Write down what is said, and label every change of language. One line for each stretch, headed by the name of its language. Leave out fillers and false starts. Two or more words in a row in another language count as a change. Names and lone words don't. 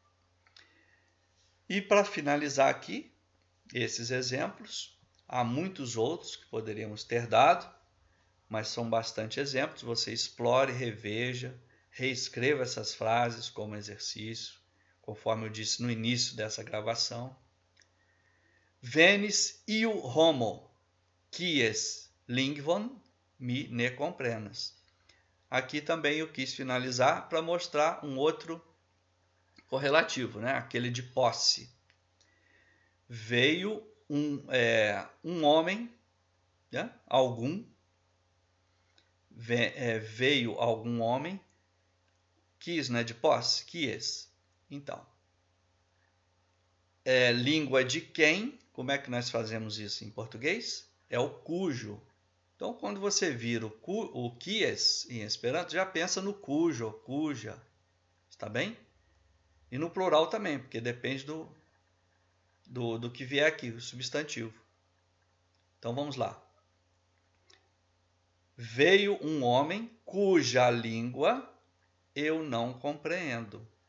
Portuguese: E para finalizar aqui, esses exemplos, há muitos outros que poderíamos ter dado, mas são bastante exemplos. Você explore, reveja, reescreva essas frases como exercício, conforme eu disse no início dessa gravação.
Esperanto: Venis iu homo, quies lingvon mi ne comprenas.
Portuguese: Aqui também eu quis finalizar para mostrar um outro correlativo, né? Aquele de posse. Veio um homem, né? Veio algum homem, quis, né? De posse, quies. Então, língua de quem? Como é que nós fazemos isso em português? É o cujo. Então, quando você vira o quies em Esperanto, já pensa no cujo, cuja. Está bem? E no plural também, porque depende do que vier aqui, o substantivo. Então vamos lá. Veio um homem cuja língua eu não compreendo.